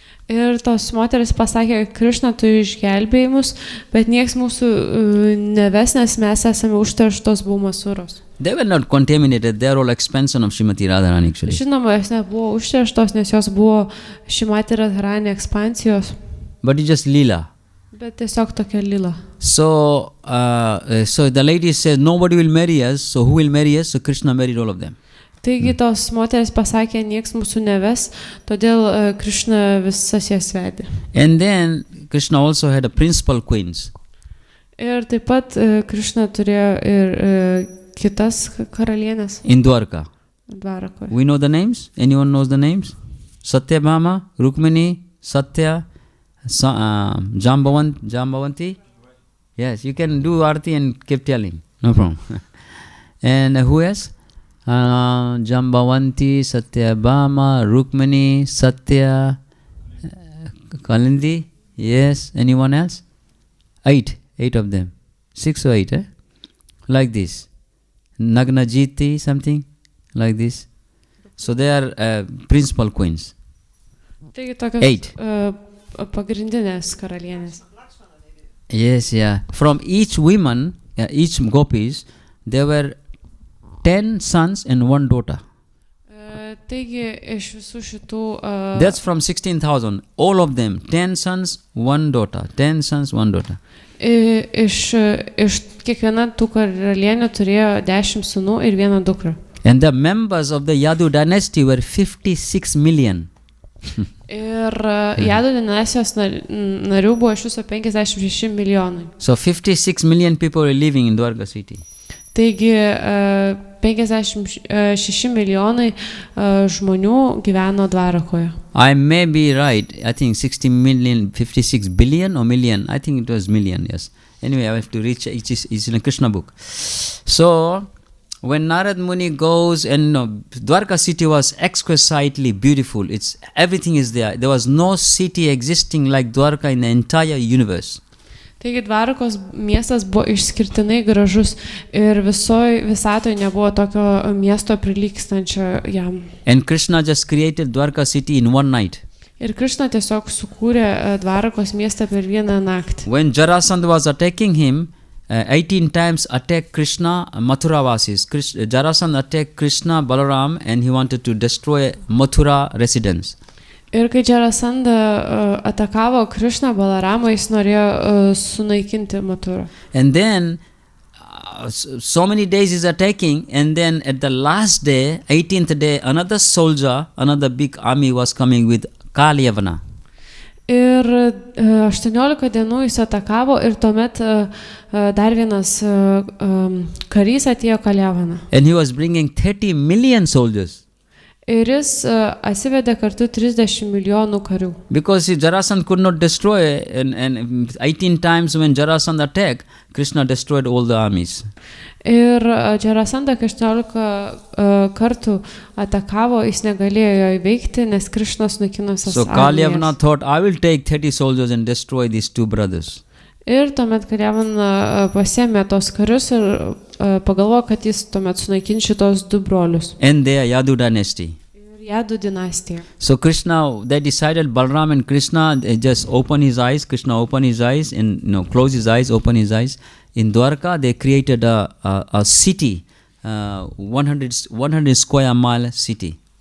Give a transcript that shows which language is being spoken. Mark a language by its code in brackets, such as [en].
[lt] Ir tos moteris pasakė, Krišna, tu išgelbėjai mus, bet nieks mūsų neves, nes mes esame užterštos Bhaumasuros. [en] They were not contaminated, they are all expansion of Srimati Radharani actually. [lt] Žinoma, jos nebuvo užterštos, nes jos buvo Srimati Radharani ekspansijos. [en] But it's just lila. [lt] Bet tiesiog tokia lila. [en] So the lady says, nobody will marry us, so who will marry us? So Krishna married all of them. [lt] Taigi tos moteris pasakė, nieks mūsų neves, todėl Krišna visas jas vedė. [en] And then Krishna also had a principal queens. [lt] Ir taip pat Krišna turėjo ir kitas karalienės. [en] In Dwarka. [lt] Dvarakoje. [en] We know the names? Anyone knows the names? Satyabhama, Rukmini, Satya, Jambavanti. Yes, you can do Arti and keep telling. No problem. And who else? Jambavanti, Satyabhama, Rukmini, Satya, Kalindi. Yes, anyone else? 8 of them. 6 or 8, like this. Nagnajiti, something like this. So they are principal queens. 8. [lt] Pagrindinės karalienės. [en] Yes, yeah. From each woman, each gopis, there were 10 sons and 1 daughter. [lt] Taigi iš visų šitų [en] That's from 16,000. All of them, 10 sons, 1 daughter. 10 sons, 1 daughter. [lt] Iš kiekviena tų karalienių turėjo 10 sūnų ir 1 dukrą. [en] And the members of the Yadu dynasty were 56 million. [lt] Ir Jadų dinastijos narių buvo iš viso 56 milijonai. [en] So 56 million people were living in Dwarka city. [lt] Taigi 56 milijonai žmonių gyveno Dvarakoje. [en] I may be right. I think 60 million, 56 billion or million. I think it was million, yes. Anyway, I have to reach, it's in a Krishna book. So, when Narad Muni goes, and Dwarka city was exquisitely beautiful. Everything is there. There was no city existing like Dwarka in the entire universe. [lt] Taigi Dvarakos miestas buvo išskirtinai gražus ir visatoje nebuvo tokio miesto prilygstančio jam. [en] And Krishna just created Dwarka city in one night. [lt] Ir Krishna tiesiog sukūrė Dvarakos miestą per vieną naktį. [en] When Jarasandha was attacking him, 18 times attacked Krishna, Mathuravasis. Jarasandha attacked Krishna, Balaram, and he wanted to destroy Mathura residence. [lt] Ir kai Jarasandha atakavo Krishną, Balaramą, jis norėjo sunaikinti Mathurą. [en] And then, so many days he's attacking, and then at the last day, 18th day, another soldier, another big army was coming with Kalyavana. [lt] Ir 18 dienų jis atakavo ir tuomet dar vienas karys atėjo Kalyavana. [en] And he was bringing 30 million soldiers. [lt] Ir jis atsivedė kartu 30 milijonų karių. [en] Because Jarasandha could not destroy, and 18 times when Jarasandha attacked, Krishna destroyed all the armies. [lt] Ir Jarasandha 18 kartų atakavo, jis negalėjo jo įveikti, nes Krishnas naikino visas armijas. [en] So Kalyavana thought, I will take 30 soldiers and destroy these two brothers. [lt] Ir tuomet Kalyavana pasėmė tos karius ir pagalvojo, kad jis tuomet sunaikins šitos du brolius. [en] And they are Yadu dynasty. [lt] Yadu dynastija. [en] So Krishna, they decided, Balaram and Krishna, they just open his eyes. Krishna opened his eyes and close his eyes, open his eyes. In Dwarka, they created a city, 100 square mile city.